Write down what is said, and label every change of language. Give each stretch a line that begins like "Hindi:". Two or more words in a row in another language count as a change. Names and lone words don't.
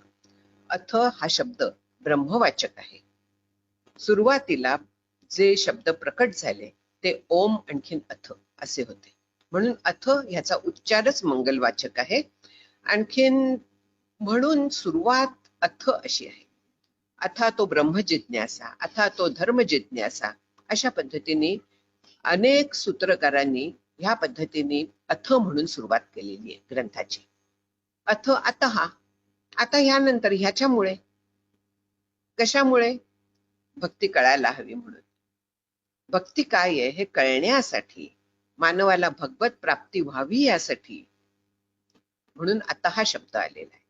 Marathi: अथ हा शब्द ब्रह्मवाचक आहे. सुरुवातीला जे शब्द प्रकट झाले ते ओम आणखीन अथ असे होते, म्हणून अथ ह्याचा उच्चारच मंगलवाचक आहे. आणखीन म्हणून सुरुवात अथ अशी आहे.
Sanskrit: अथा तो ब्रह्म जिज्ञासा, अथा तो धर्म जिज्ञासा,
Marathi: अशा पद्धतीने अनेक सूत्रकारांनी ह्या पद्धतीने अथ म्हणून सुरुवात केलेली आहे ग्रंथाची.
Sanskrit: अथ अतः,
Marathi: आता ह्यानंतर ह्याच्यामुळे, कशामुळे? भक्ती कळायला हवी म्हणून. भक्ती काय आहे हे कळण्यासाठी, मानवाला भगवत प्राप्ती व्हावी यासाठी, म्हणून आता हा शब्द आलेला आहे.